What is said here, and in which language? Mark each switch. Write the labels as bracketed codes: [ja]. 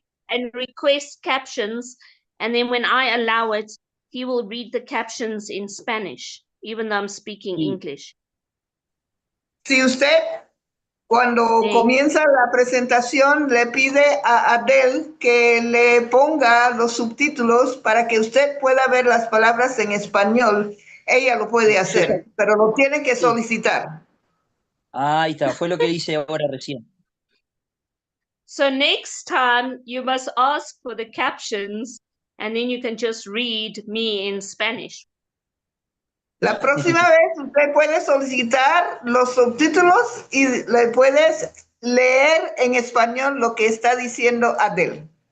[en] and request captions, and then when I allow it, he will read the captions in Spanish, even though I'm speaking [es] Sí. [en] English. [es] Si usted, cuando Sí. comienza la presentación, le pide a Adele que le ponga los subtítulos para que usted pueda ver las palabras en español, ella lo puede hacer, pero lo tiene que Sí. solicitar. Ahí está, fue lo que dice ahora recién. [en] So next time you must ask for the captions, and then you can just read me in Spanish. [es] La próxima vez usted puede solicitar los subtítulos y le puedes leer en español lo que está diciendo Adele.